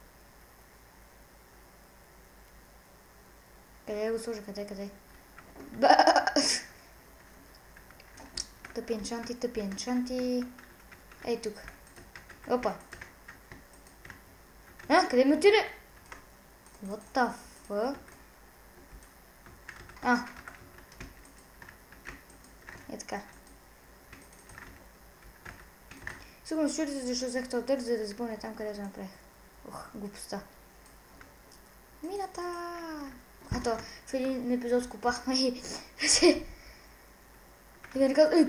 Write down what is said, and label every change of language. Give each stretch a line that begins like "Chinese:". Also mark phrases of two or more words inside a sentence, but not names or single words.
Bulgarian: Къде го сложа? Къде? Тъпи енчанти. Ей тук. Опа. Къде ми отиде?
English: What the fuck?
Bulgarian: Е така. Сигурно се чудите защо взех този търс, за да запълня там, където направих. Глупостта. Мината! Когато в един епизод скопахме и да не казвам...